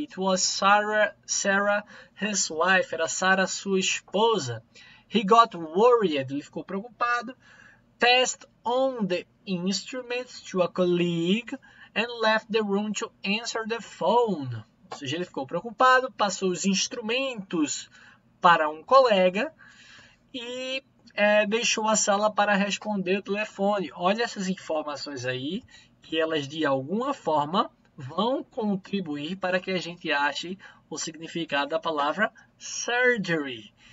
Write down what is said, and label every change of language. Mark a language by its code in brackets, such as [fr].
[en] It was Sarah, his wife, [pt] era Sarah, sua esposa. [en] He got worried, [pt] ele ficou preocupado. [en] Passed on the instruments to a colleague and left the room to answer the phone. [pt] Ou seja, ele ficou preocupado, passou os instrumentos para um colega e deixou a sala para responder o telefone. Olha essas informações aí, que elas de alguma forma vão contribuir para que a gente ache o significado da palavra surgery.